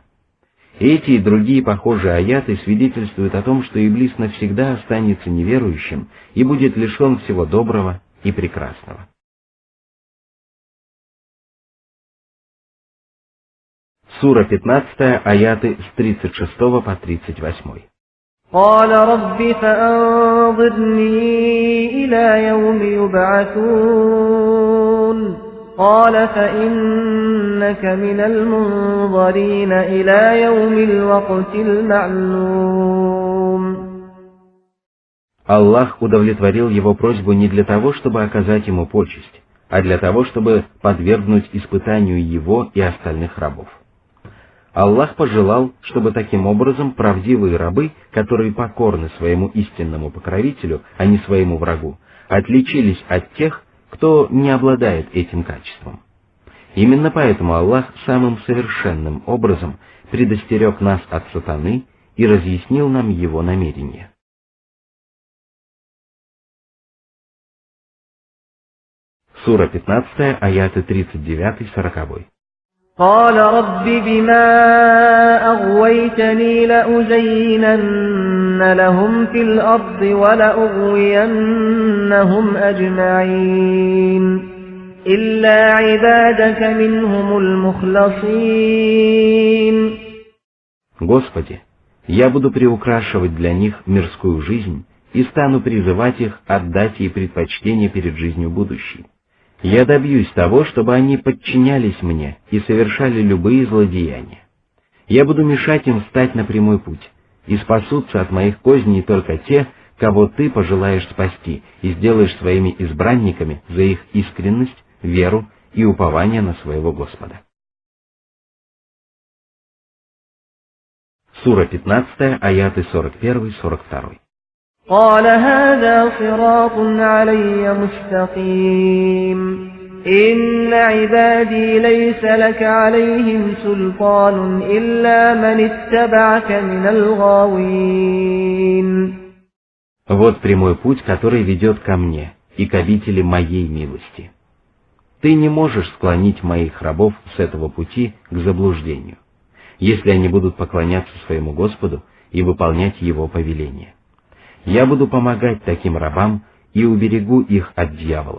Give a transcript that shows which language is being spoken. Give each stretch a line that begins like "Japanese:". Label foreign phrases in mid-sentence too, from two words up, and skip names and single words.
Russian: Эти и другие похожие аяты свидетельствуют о том, что Иблис навсегда останется неверующим и будет лишен всего доброго и прекрасного. Сура 15, аяты с 36 по 38.
Arabic: قال رب فأنظرني إلى يوم يبعثون قال فإنك من المنظرين إلى يوم الوقت المعلوم.
Russian: Аллах удовлетворил его просьбу не для того, чтобы оказать ему почесть, а для того, чтобы подвергнуть испытанию его и остальных рабов. Аллах пожелал, чтобы таким образом правдивые рабы, которые покорны своему истинному покровителю, а не своему врагу, отличились от тех, кто не обладает этим качеством. Именно поэтому Аллах самым совершенным образом предостерег нас от сатаны и разъяснил нам его намерения. Сура 15, аяты 39-40.
Arabic: قال رب بما أغويتني لأزينن لهم في الأرض ولأغوينهم أجمعين إلا عبادك منهم المخلصين.
Russian: Господи, я буду приукрашивать для них мирскую жизнь и стану призывать их отдать ей предпочтение перед жизнью будущей. Я добьюсь того, чтобы они подчинялись мне и совершали любые злодеяния. Я буду мешать им встать на прямой путь, и спасутся от моих козней только те, кого ты пожелаешь спасти, и сделаешь своими избранниками за их искренность, веру и упование на своего Господа. Сура 15, аяты 41-42.
Arabic: قال هذا صراط علي مستقيم إن عبادي ليس لك عليهم سلطان إلا من اتبعك من الغاوين.
Russian: Вот прямой путь, который ведет ко мне и к обители моей милости. Ты не можешь склонить моих рабов с этого пути к заблуждению, если они будут поклоняться своему Господу и выполнять Его повеления. Я буду помогать таким рабам и уберегу их от дьяволов.